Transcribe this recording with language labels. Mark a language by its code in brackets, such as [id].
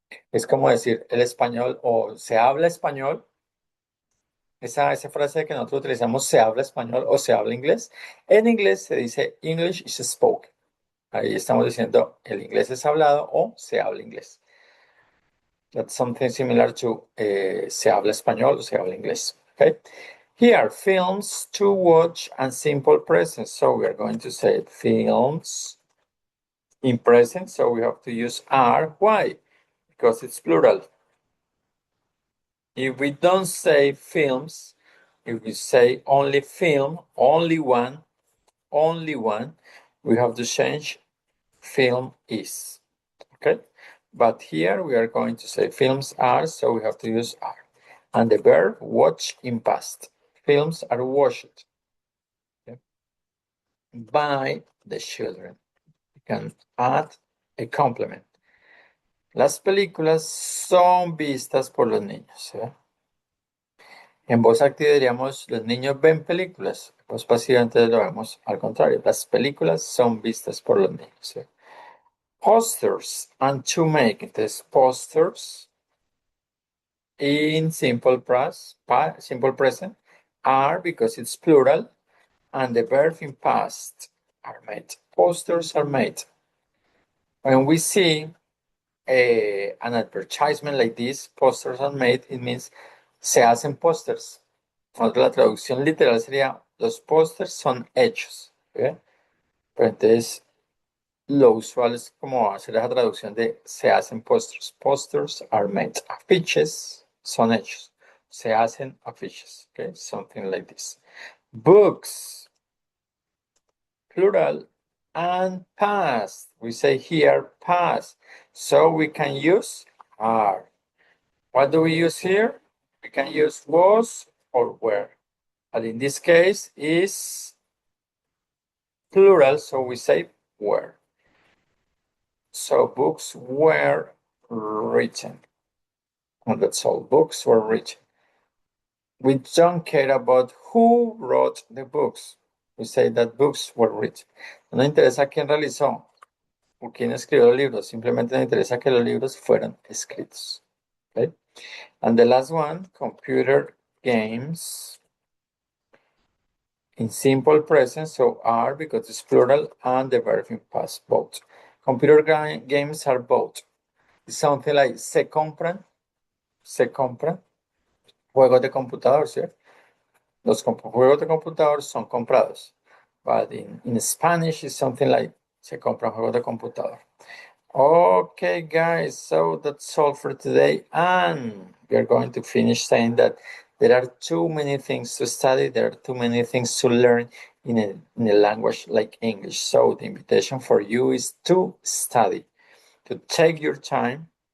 [es] Es como decir el español o se habla español. Esa frase que nosotros utilizamos, se habla español o se habla inglés. En inglés se dice [en] English is spoken. [es] Ahí estamos diciendo el inglés es hablado o se habla inglés. [en] That's something similar to [es] se habla español o se habla inglés. [en] Okay. Here, films to watch and simple present. So we are going to say films in present. So we have to use are. Why? Because it's plural. If we don't say films, if we say only film, only one, we have to change film is. Okay? But here we are going to say films are, so we have to use are. And the verb watch in past. Films are watched, okay, by the children. You can add a complement. [es] Las películas son vistas por los niños. ¿Eh? En voz activa diríamos, los niños ven películas. En voz pasiva entonces lo vemos al contrario. Las películas son vistas por los niños. ¿eh? [en] Posters and to make. [es] Entonces, [en] posters in simple present are because it's plural, and the verb in past are made. Posters are made. When we see an advertisement like this, posters are made, it means [es] se hacen posters. La traducción literal sería, los posters son hechos. ¿Okay? Pero entonces, lo usual es como hacer esa traducción de se hacen posters. [en] Posters are made. [es] Afiches son hechos. Se hacen afiches. [en] Okay? Something like this. Books, plural, and past. We say here past. So we can use are. What do we use here? We can use was or were. But in this case is plural, so we say were. So books were written. And that's all. Books were written. We don't care about who wrote the books. We say that books were written. [es] No nos interesa quién realizó o quién escribió los libros. Simplemente nos interesa que los libros fueran escritos. [en] Okay? And the last one, computer games. In simple present, so are because it's plural and the verb in past, both. Computer games are both. It's something like [es] se compran. Juegos de computador, ¿sí? Los juegos de computador son comprados. [en] But in Spanish, it's something like [es] se compran juegos de computador. [en] Okay, guys, so that's all for today. And we are going to finish saying that there are too many things to study. There are too many things to learn in a language like English. So the invitation for you is to study, to take your time.